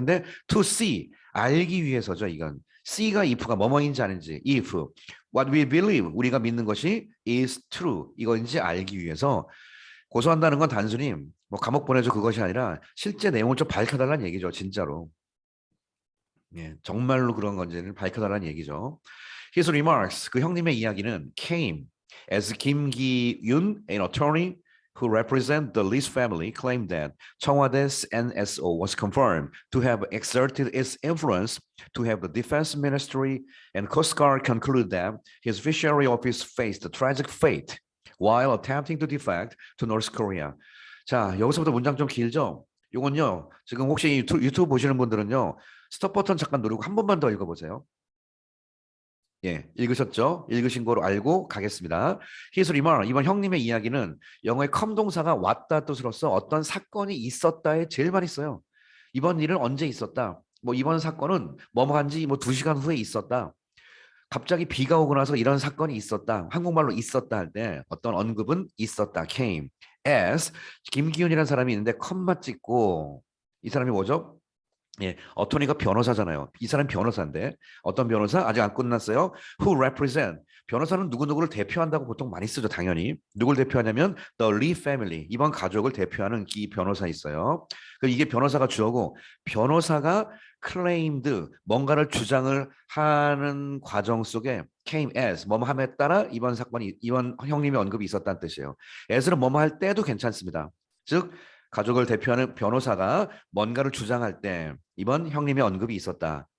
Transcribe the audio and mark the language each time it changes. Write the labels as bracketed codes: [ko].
[ko] 근데 to see 알기 위해서죠. 이건 C가 if가 뭐뭐인지 아닌지 [en] if what we believe [ko] 우리가 믿는 것이 [en] is true [ko] 이거인지 알기 위해서 고소한다는 건 단순히 뭐 감옥 보내줘 그것이 아니라 실제 내용을 좀 밝혀달라는 얘기죠. 진짜로. 예, 정말로 그런 건지를 밝혀달라는 얘기죠. [en] His remarks, [ko] 그 형님의 이야기는 [en] came as Kim Ki-yoon, an attorney who represent the Lee's family, claimed that 청와대's NSO was confirmed to have exerted its influence to have the Defense Ministry and Coast Guard conclude that his fishery office faced a tragic fate while attempting to defect to North Korea. [ko] 자, 여기서부터 문장 좀 길죠? 이건요, 지금 혹시 유튜브 보시는 분들은요, 스톱 버튼 잠깐 누르고 한 번만 더 읽어보세요. 예, 읽으셨죠? 읽으신 거로 알고 가겠습니다. [en] His remark, [ko] 이번 형님의 이야기는 영어의 come 동사가 왔다 뜻으로서 어떤 사건이 있었다에 제일 많이 써요. 이번 일은 언제 있었다? 뭐 이번 사건은 뭐뭐 한지 뭐 2시간 후에 있었다. 갑자기 비가 오고 나서 이런 사건이 있었다. 한국말로 있었다 할 때 어떤 언급은 있었다. came as 김기훈이라는 사람이 있는데 컴마 찍고 이 사람이 뭐죠? 예, 어토니가 변호사잖아요. 이 사람 변호사인데 어떤 변호사? 아직 안 끝났어요. [en] Who represent? [ko] 변호사는 누구누구를 대표한다고 보통 많이 쓰죠. 당연히. 누굴 대표하냐면 [en] The Lee family. [ko] 이번 가족을 대표하는 이 변호사 있어요. 이게 변호사가 주어고 변호사가 claimed 뭔가를 주장을 하는 과정 속에 [en] came as [ko] 뭐뭐 함에 따라 이번 형님의 언급이 있었다는 뜻이에요. as는 뭐뭐 할 때도 괜찮습니다. 즉 가족을 대표하는 변호사가 뭔가를 주장할 때 이번 형님의 언급이 있었다.